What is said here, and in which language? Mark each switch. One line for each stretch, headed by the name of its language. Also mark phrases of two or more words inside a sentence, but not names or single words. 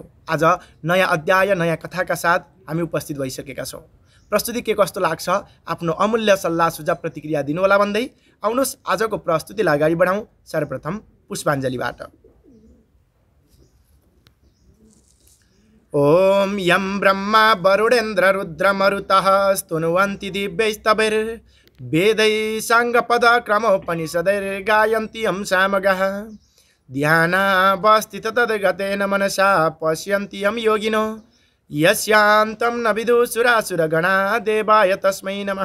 Nepali: आज नयाँ अध्याय नयाँ कथाका साथ हामी उपस्थित भइसकेका छौँ। प्रस्तुति के कस्तो लाग्छ आफ्नो अमूल्य सल्लाह सुझाव प्रतिक्रिया दिनुहोला भन्दै आउनुहोस् आजको प्रस्तुतिलाई अगाडि बढाउँ। सर्वप्रथम पुष्पाञ्जलीबाट।
Sanskrit: ओम यम ब्रह्मा वरुणेन्द्र रुद्र मरुतः स्तुनुवन्ति दिव्यैस्तवैर् वेदै साङ्गपद क्रमोपनिषदैर्गायन्ति यं सामगः ध्यानावस्थित तद्गतेन मनसा पश्यन्ति यं योगिनो यस्यान्तं न विदुसुरासुरगणा देवाय तस्मै नमः।